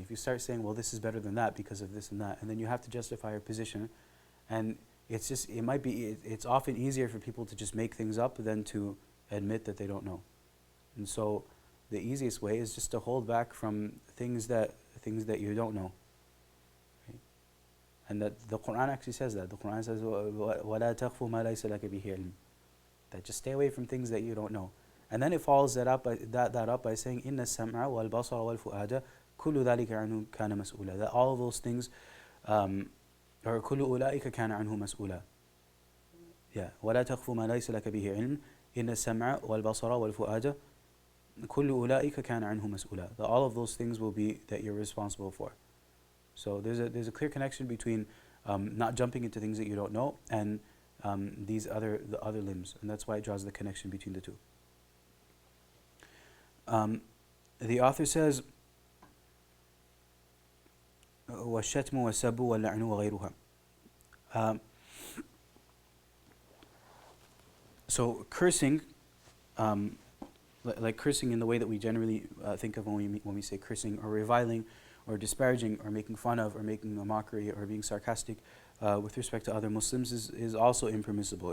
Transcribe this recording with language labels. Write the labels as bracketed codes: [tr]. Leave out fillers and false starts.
[en] If you start saying, well, this is better than that because of this and that, and then you have to justify your position, and it's often easier for people to just make things up than to admit that they don't know. And so the easiest way is just to hold back from things that you don't know. Right? And that the Quran actually says that. The Quran says, [ar] وَلَا تَخْفُ مَا لَيْسَ لَكَ بِهِ عِلْمٍ. [en] That just stay away from things that you don't know. And then it follows that up by saying, [ar] إِنَّ السَّمْعَ وَالْبَصَرَ وَالْفُؤَادَ كُلُّ ذَلِكَ عَنْهُ كَانَ مَسْئُولًا. [en] That all of those things, or [ar] كُلُّ أُولَٰئِكَ كَانَ عَنْهُ مَسْئُولًا. [en] Yeah. [ar] وَلَا تَخْفُ مَا لَيْسَ لَكَ بِهِ عِلْمٍ إِنَّ السَّمْعَ وَالْبَصَرَ وَالْفُؤَادَ كُلُّ أُولَٰئِكَ كَانَ عَنْهُ مَسْئُولًا. [en] That all of those things will be that you're responsible for. So there's a clear connection between not jumping into things that you don't know and the other limbs, and that's why it draws the connection between the two. The author says, [ar] وَالشَّتْمُ وَالسَّبُّ وَاللَّعْنُ وَغَيْرُهَا. [en] So cursing, like cursing in the way that we generally think of when we say cursing, or reviling, or disparaging, or making fun of, or making a mockery, or being sarcastic with respect to other Muslims is also impermissible.